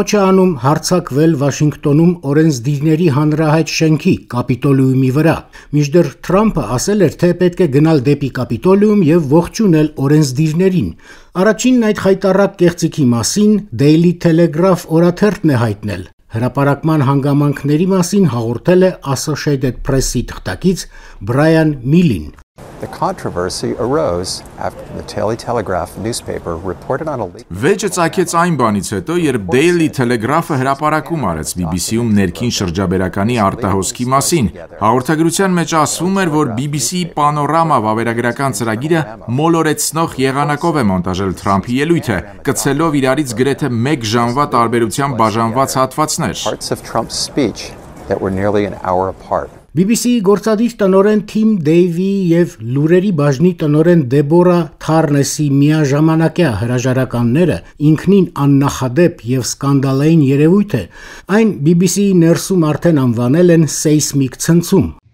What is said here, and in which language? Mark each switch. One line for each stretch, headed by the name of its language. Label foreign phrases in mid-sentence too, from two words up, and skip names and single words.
Armenian: է անում հարձակվել Վաշինգտոնում օրենսդիրների հանրահայտ շենքի Կապիտոլիումի վրա։ Մինչդեռ Թրամփը ասել էր, թե պետք է գնալ դեպի Կապիտոլիում եւ ողջունել օրենսդիրներին։ Առաջինն այդ խայտառակ կեղծիքի մասին Daily Telegraph օրաթերթն է հայտնել։ Հրապարակման հանգամանքների մասին հաղորդել է Associated Press-ի թղթակից Brian Millin։
English: The controversy arose after the Daily Telegraph newspaper reported on a leak.
Armenian: Վեճը ցակեց այն բանից հետո, երբ Daily Telegraph-ը հրապարակում արեց BBC-ում ներքին շրջաբերականի արտահոսքի մասին։ Հաղորդագրության մեջ ասվում էր, որ BBC-ի Panorama վավերագրական ծրագիրը մոլորեցնող եղանակով է մոնտաժել Թրամփի ելույթը, կցելով իրարից գրեթե 1 ժամվա տարբերությամբ բաժանված հատվածներ։
English: Parts of Trump's speech that were nearly an hour apart.
Armenian: BBC-ի գործադիր տնօրեն Թիմ Դեյվիի եւ լուրերի բաժնի տնօրեն Դեբորա Թարնեսի միաժամանակյա հրաժարականները ինքնին աննախադեպ եւ սկանդալային երևույթ է, այն BBC-ի ներսում արդեն անվանել են սեյսմիկ ցնցում։